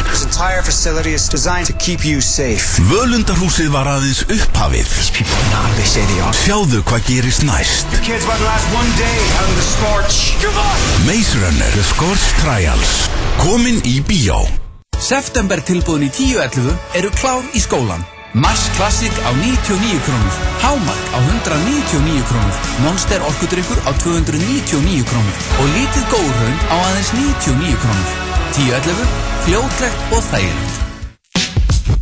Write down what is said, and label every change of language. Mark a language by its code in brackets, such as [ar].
[en] This entire facility is designed to keep you safe. [is] Völundarhúsið var aðeins upphafið. [en] These people are not who they say they are. [is] Sjáðu hvað gerist næst. [en] The kids about to last one day out of the scorch. Come on! Maze Runner, The Scorch Trials. [is] Komin í bíó. September tilboðin í 10.11 eru klár í skólan. Mars Classic á 99 krónur. Hámark á 199 krónur. Monster orkudrykkur á 299 krónur. Og lítið góðraun á aðeins 99 krónur. 10.11, fljótlegt og þægilegt.